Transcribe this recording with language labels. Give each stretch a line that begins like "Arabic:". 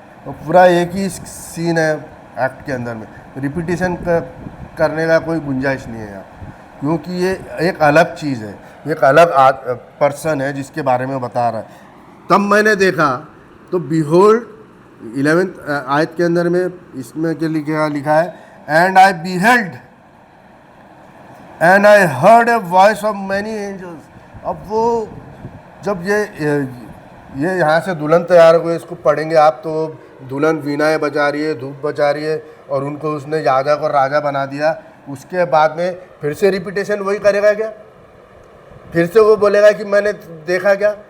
Hindi: तो पूरा एक ही सीन है एक्ट के अंदर में, रिपीटेशन करने का कोई गुंजाइश नहीं है यहाँ, क्योंकि ये एक अलग चीज़ है, एक अलग पर्सन है जिसके बारे में बता रहा है। तब मैंने देखा, तो बिहोल्ड 11th आयत के अंदर में इसमें क्या लिखा है,
English: And I beheld and I heard a voice of many angels.
Hindi: अब वो जब ये यहाँ से दुल्हन तैयार हुए, इसको पढ़ेंगे आप तो दुल्हन वीणाएं बजा रही है, धूप बजा रही है, और उनको उसने याजक और राजा बना दिया। उसके बाद में फिर से रिपीटेशन वही करेगा क्या? फिर से वो बोलेगा कि मैंने देखा क्या?